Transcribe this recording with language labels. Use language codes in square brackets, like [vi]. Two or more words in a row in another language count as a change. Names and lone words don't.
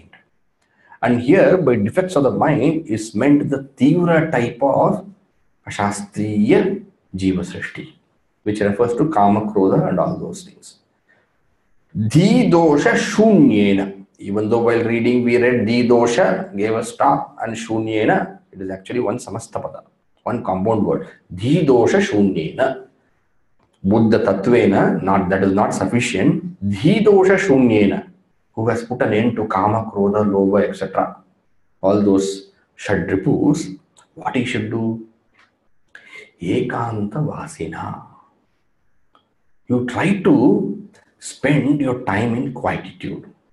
[en] And here, by defects of the mind, is meant the tivra type of [sa] Shastriya Jiva Srishti, [en] which refers to Kama, Krodha and all those things. [sa] Dhidosha shunyena. [en] Even though while reading we read dhidosha, gave a stop, and shunyena, it is actually one samastapada, one compound word. [sa] Dhidosha shunyena. Buddha tattvena, [en] that is not sufficient. [sa] Dhidosha shunyena, [en] who has put an end to [sa] Kama, Krodha, Lobha, [en] etc. All those Shadripus, what he should do? [sa] Ekanta Vasina. [en] You try to spend your time in quietude.